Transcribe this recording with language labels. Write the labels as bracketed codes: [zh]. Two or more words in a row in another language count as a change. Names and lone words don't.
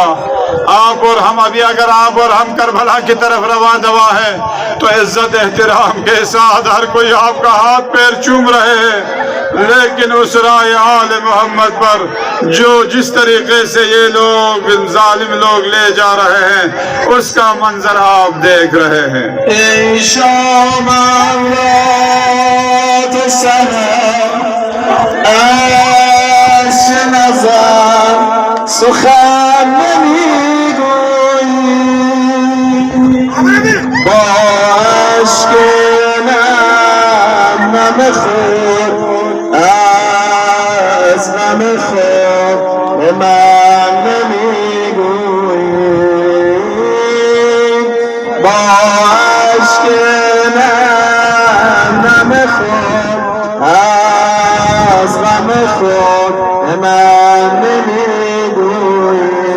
[ur] آپ اور ہم ابھی اگر آپ اور ہم کربلا کی طرف رواں دوا ہے تو عزت احترام کے ساتھ ہر کوئی آپ کا ہاتھ پیر چوم رہے ہیں. لیکن اس رائے آل محمد پر جو جس طریقے سے یہ لوگ ظالم لوگ لے جا رہے ہیں اس کا منظر آپ دیکھ رہے ہیں. [fa] ای شام رات سحر از نظر سخن نمیگویی با عشق نم خود از غم خود به من نمیگویی با عشق نم خود از غم خود به من نمیگویی.